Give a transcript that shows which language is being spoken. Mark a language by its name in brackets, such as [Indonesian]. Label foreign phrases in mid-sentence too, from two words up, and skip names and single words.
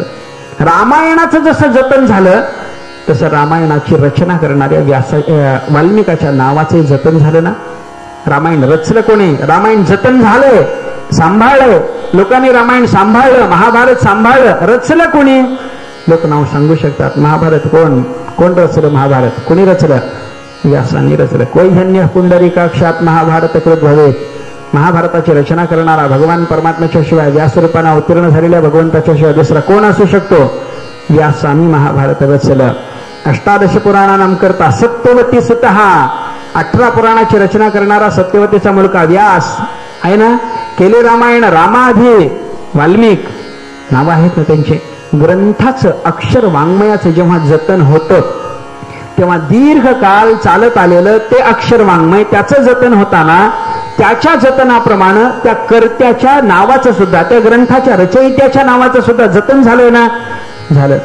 [Marathi] रामायणाचं जसं जतन झालं तसं रामायणाची रचना करणाऱ्या वाल्मिकाच्या नावाचंही जतन झालं ना. रामायण रचलं कोणी? रामायण जतन झालंय, सांभाळलंय लोकांनी. रामायण सांभाळलं, महाभारत सांभाळलं. रचलं कोणी? लोक नाव सांगू शकतात. महाभारत कोण रचलं? महाभारत कोणी रचलं? व्यासांनी रचलं. [Sanskrit] कोयन्य पुंडरीकाक्षात महाभारत कृत भवे. [Marathi] महाभारताची रचना करणारा भगवान परमात्म्याच्या शिवाय, व्यासरूपाने अवतीर्ण झालेल्या भगवंताच्या शिवाय दुसरा कोण असू शकतो? व्यासांनी महाभारत रचलं. [Sanskrit] अष्टादश पुराणानाम करता सत्यवती सुतः, [Marathi] 18 पुराणाची रचना करणारा सत्यवतीचा मुलगा व्यास आहे ना. केले रामायण, रामाधी वाल्मिक नाव आहेत ना त्यांचे. ग्रंथाचं अक्षर वाङ्मयाचं जेव्हा जतन होतं तेव्हा दीर्घ काळ चालत आलेलं ते अक्षर वाङ्मय त्याचं जतन होताना त्याच्या जतनाप्रमाणे त्या कर्त्याच्या नावाचं सुद्धा, त्या ग्रंथाच्या रचयित्याच्या नावाचं सुद्धा जतन झालंय ना, झालं.